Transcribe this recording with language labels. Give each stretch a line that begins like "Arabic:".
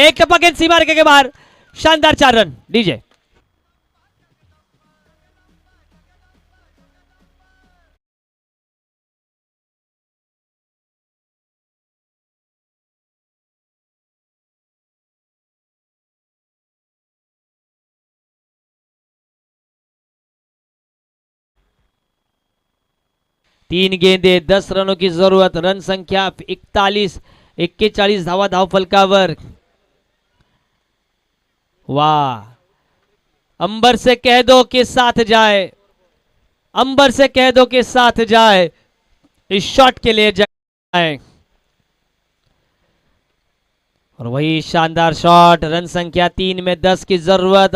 Hindi: एक टप्पा गेंद सीमा रेखा के बाहर, शानदार 4 रन। डीजे 3 गेंदे 10 रनों की जरूरत। रन संख्या
Marathi: 41 धावा धाव फलकावर।
Hindi: वाह, अंबर से कह दो कि साथ जाए, अंबर से कह दो कि साथ जाए, इस शॉट के लिए जाए। और वही शानदार शॉट। रन संख्या 3 में 10 की जरूरत।